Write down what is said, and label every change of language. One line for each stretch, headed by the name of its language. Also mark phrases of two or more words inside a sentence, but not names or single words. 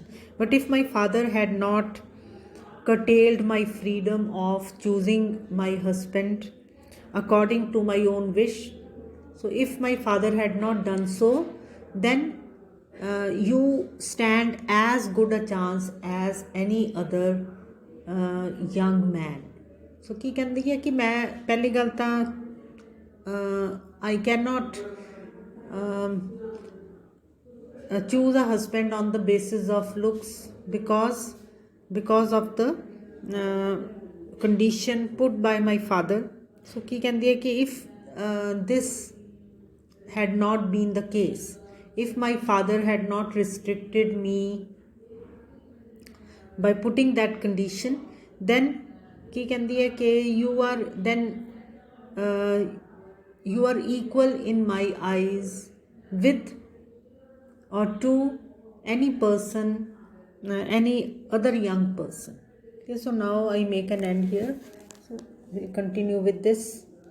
English: But if my father had not curtailed my freedom of choosing my husband according to my own wish, so if my father had not done so, then you stand as good a chance as any other young man. So
Punjabi: ਕੀ ਕਹਿੰਦੀ ਹੈ ਕਿ ਮੈਂ ਪਹਿਲੀ ਗੱਲ ਤਾਂ
English: I cannot choose a husband on the basis of looks because of the condition put by my father. So
Punjabi: ਕੀ ਕਹਿੰਦੀ ਹੈ ਕਿ
English: if this had not been the case, if my father had not restricted me by putting that condition, then
Punjabi: ਕੀ ਕਹਿੰਦੀ ਹੈ ਕਿ
English: you are equal in my eyes with or to any person, any other young person. Okay, so now I make an end here. So we continue with this.